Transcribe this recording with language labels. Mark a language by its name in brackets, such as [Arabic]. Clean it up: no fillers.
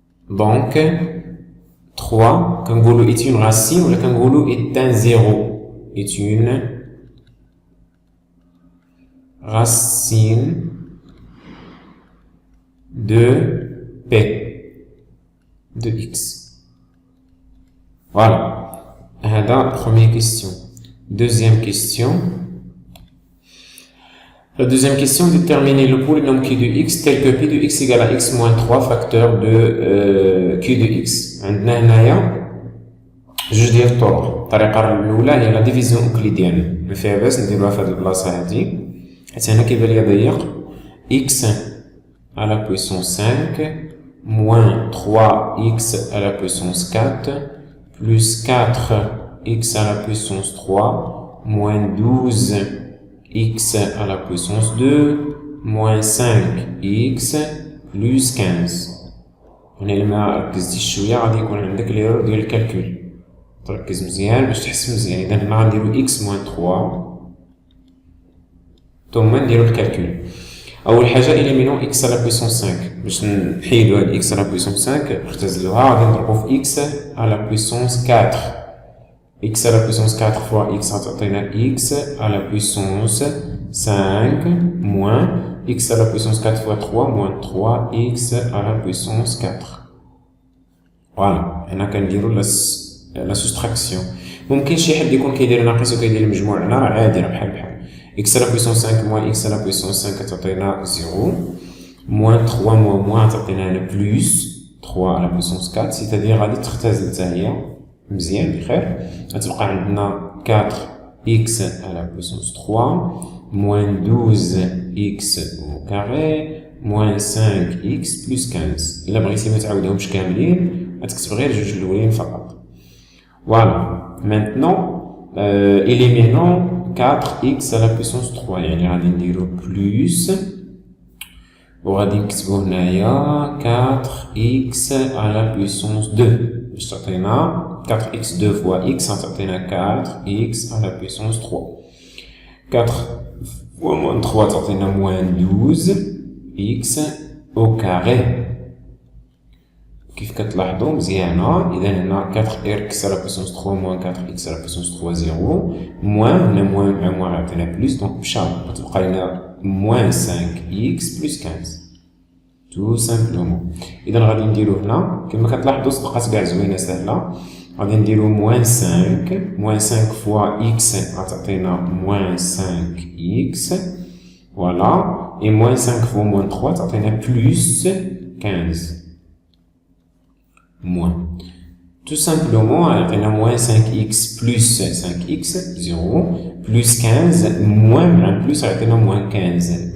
[French] Donc 3, Kangolo est une racine ou le Kangolo est un 0, est une racine de P de x. Voilà. Première question. Deuxième question. La deuxième question, déterminer le polynôme q de x tel que p de x égale à x moins 3 facteur de q de x. [Arabic] عندنا هنايا جوج ديال الطرق. الطريقة الأولى هي لا ديفيزيون أوكليديان. ما فيها باس نديروها في هاد البلاصة هادي. حيت هنا كيبان ليا ضيق. [French] x à la puissance 5 moins 3x à la puissance 4 plus 4x à la puissance 3 moins 12x à la puissance 2 moins 5x plus 15. [Arabic] هنا إلا ما ركزتيش شوية غادي يكون عندك ليرور ديال الكالكول. تركز مزيان باش تحس مزيان. إذا هنا غنديرو [French] x moins 3 [Arabic] ثم نديرو الكالكول. أول حاجة إليمينو [French] x à la puissance 5 [Arabic] باش نحيدو هاد x à la puissance 5 نختزلوها غادي نضربو في [French] x à la puissance 4. x à la puissance 4 fois x [Arabic] غتعطينا [French] x à la puissance 5 moins x à la puissance 4 fois 3 moins 3x à la puissance 4. Voilà. [Arabic] هنا كنديرو لا سوستراكسيون. ممكن شي حد يكون كيدير ناقص وكيدير المجموع هنا راه عادي راه بحال [French] x à la puissance 5 moins x à la puissance 5 [Arabic] تعطينا 0 moins 3 moins تعطينا [French] plus 3 à la puissance 4 c'est-à-dire [Arabic] غادي تختزل حتى هي مزيان بخير. غتبقى عندنا [French] 4x à la puissance 3 moins 12x au carré moins 5x plus 15. [Arabic] إلا بغيتي ما تعاودهمش كاملين غتكتب غير جوج الأولين فقط. [French] Voilà. Maintenant, éliminons 4x à la puissance 3. [Arabic] يعني غادي نديرو plus وغادي نكتبو هنايا [French] 4x à la puissance 2 [Arabic] باش تعطينا [French] 4x 2 fois x [Arabic] تعطينا [French] 4x à la puissance 3. 4 fois moins 3 [Arabic] تعطينا [French] moins 12x au carré [Arabic] كيف كتلاحظوا مزيانة. إذا هنا [French] 4x à la puissance 3 moins 4x à la puissance 3 0 moins هنا moins مع moins [Arabic] عطينا بلس دونك مشاو غتبقى لنا [French] moins 5x plus 15 tout simplement. [Arabic] إذا غادي نديرو هنا كما كتلاحظوا صدقات كاع زوينة سهلة. غادي نديرو [French] moins 5 moins 5 fois x [Arabic] غتعطينا [French] moins 5x voilà et moins 5 fois moins 3 [Arabic] تعطينا [French] plus 15 moins. Tout simplement, on a moins 5x plus 5x, 0, plus 15, moins plus, on a moins 15.